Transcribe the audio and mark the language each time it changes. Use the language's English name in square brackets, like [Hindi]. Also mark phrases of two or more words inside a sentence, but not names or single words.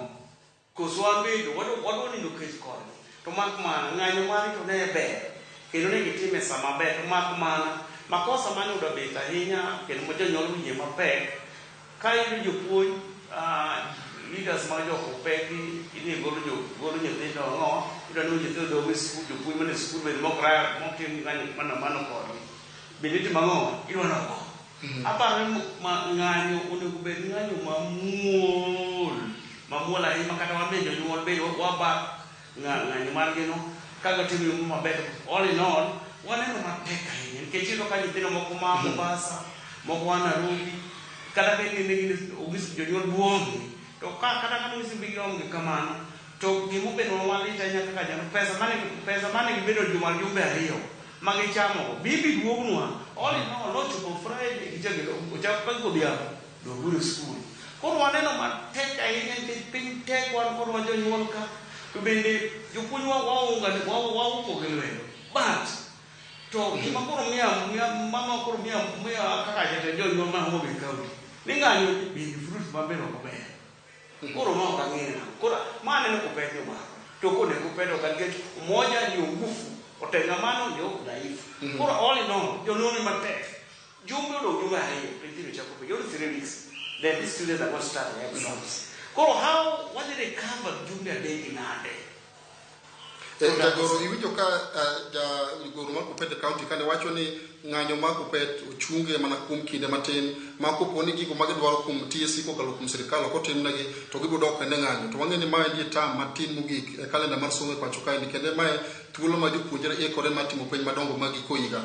[Luo (Kenya and Tanzania)] Koso wan bende wadwa nindo kech kodgi. To mak mana ng'anyo mari to ne ber kendo ne gitime sama ber, to mak mana makosa mane oyudo bet ahinya kendo ma jonyuol winje mapek ka iyudo jopuonj leaders mag jo-KUPPET idhi golo nyithindo ang'o, iyudo ni nyithindo dong' e skul, jopuonj mane skul bende mokim ng'anyo mano kodgi bende timo ang'o, idwa nogo. Aparo ni ng'anyo onego bed ng'anyo mamuol ahinya makata wan bende jonyuol bende wabak ng'anyo margi no kaga timo maber. [English] All in all, [Luo (Kenya and Tanzania)] waneno matek ahinya nikech iyudo ka nyithindo moko ma Mombasa, moko wa Nairobi, kata bende ne ogis jonyuol buongi, to kata kama gisibigi onge kamano, to gimobedo malit ahinya kaka janyuol, pesa mane gibedo jumbe ariyo magichamo bibi duognwa. [English] All in all, [Luo (Kenya and Tanzania)] nochopo Friday ochako ka godhiambo doguro skul. Koro waneno matek ahinya nikech piny tek wan kod wa jonyuol ka, to bende jopuonj wauko gi lwedo. But to gima koro mama koro miya kaka jatend jonyuol ma Homa Bay kaunti ni ng'anyo bende fruit maber ok ber. Koro ma ok ang'eyo. Koro ma aneno KUPPET omako. To kone KUPPET ok nikech [Swahili] umoja ndio nguvu, utengamano ndio dhaifu. [Luo (Kenya and Tanzania)] Koro [English] all in all, [Luo (Kenya and Tanzania)] jonyuol matek. Jumbe odong' jumbe ariyo, nyithindo chako piny. [English] Only 3 weeks. Then these students are going to start their exams. Koro what did they cover [Luo (Kenya and Tanzania)] jumbe adek nade? Jagoro iwinjo ka jagoro mar KUPPET kaunti kane wacho ni ng'anyo mar KUPPET ochunge mana kuom kinde matin, ma kopo ni gigo magidwaro kuom TSC kokalo kuom sirikal ok otimnegi to gibiro dok ne ng'anyo. To wang'e ni mae nie tam matin mogik e kalenda mar somo e pacho kaendi, kendo mae thuolo ma jopuonjre ikore mar timo penj madongo mag giko higa.